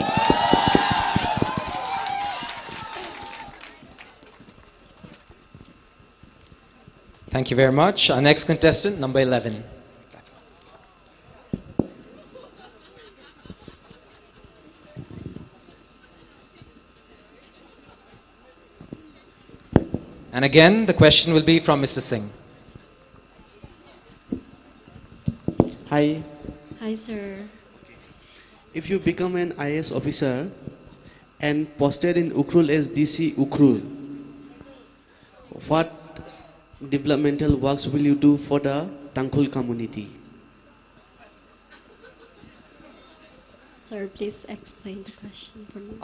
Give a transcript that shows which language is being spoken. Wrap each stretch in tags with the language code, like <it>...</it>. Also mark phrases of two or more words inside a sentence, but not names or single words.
<en>Thank you very much. Our next contestant, number 11. And again, the question will be from Mr. Singh. Hi. Hi, sir. If you become an IAS officer and posted in Ukhrul as DC Ukhrul, what developmental works will you do for the Tangkhul community? Sir, please explain the question for me.</en>